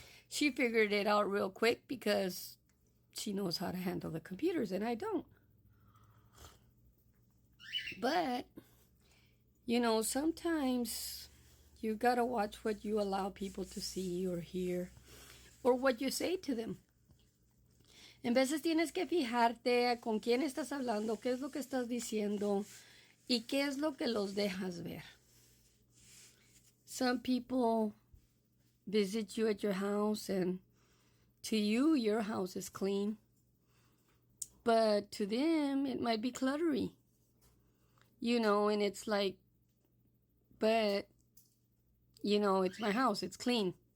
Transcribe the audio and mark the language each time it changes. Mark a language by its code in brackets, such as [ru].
[en] She figured it out real quick because she knows how to handle the computers and I don't. But, you know, sometimes you got to watch what you allow people to see or hear or what you say to them. [es] En veces tienes que fijarte con quién estás hablando, qué es lo que estás diciendo y qué es lo que los dejas ver. [en] Some people visit you at your house and to you, your house is clean. But to them, it might be cluttery. You know, and it's like, but, you know, it's my house, it's clean.